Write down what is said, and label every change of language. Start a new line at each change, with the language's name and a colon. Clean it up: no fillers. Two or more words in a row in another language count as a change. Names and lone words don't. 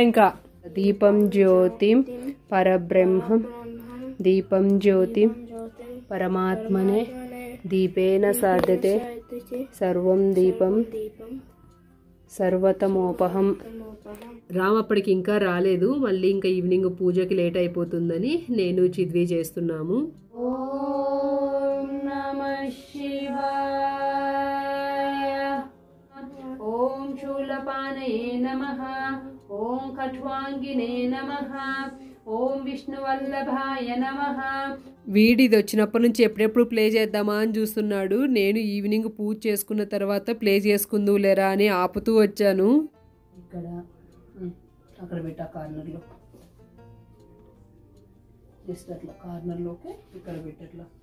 Sanskrit: ఇంకా దీపం జ్యోతిం పరబ్రహ్మం దీపం జ్యోతిం పరమాత్మనే దీపేన సాధ్యతే సర్వం దీపం సర్వతమోపహం.
Telugu: రామ్ అప్పటికి ఇంకా రాలేదు. మళ్ళీ ఇంకా ఈవినింగ్ పూజకి లేట్ అయిపోతుందని నేను చిద్వి చేస్తున్నాము.
Sanskrit: शिवाय। ओम शूलपाणये नमः। ओम खट्वांगिने नमः। ఓం విష్ణువల్లభాయ నమః।
Telugu: వీడిది వచ్చినప్పటి నుంచి ఎప్పుడెప్పుడు ప్లే చేద్దామా అని చూస్తున్నాడు. నేను ఈవినింగ్ పూజ చేసుకున్న తర్వాత ప్లే చేసుకుందువు లేరా అని ఆపుతూ వచ్చాను. ఇక్కడ అక్కడ పెట్టా కార్నర్లో, జస్ట్ అట్లా కార్నర్లోకి ఇక్కడ పెట్టట్లా.